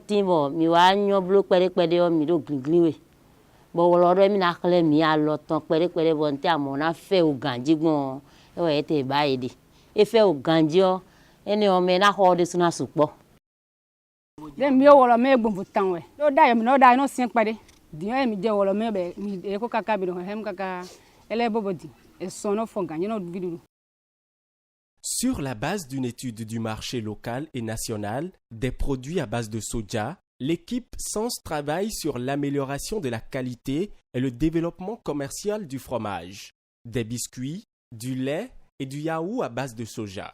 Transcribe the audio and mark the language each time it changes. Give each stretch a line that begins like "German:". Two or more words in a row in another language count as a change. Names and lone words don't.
Fon: tin bo mi wa yan blo pere o mi do glin we bo wo do mi na kle mi a lo tan pere bo nti amona fe o ganji gbon e wo e te ba ede e fe o ganji o ene o me na ho de suna supo de mi o wo me gbon futan we do da yo mi no da no sin pade di yo mi je wo me be mi e ko kaka bi do hem kaka ele bobodi e so no fo ganji no video.
French: Sur la base d'une étude du marché local et national des produits à base de soja, l'équipe Sens travaille sur l'amélioration de la qualité et le développement commercial du fromage, des biscuits, du lait et du yaourt à base de soja.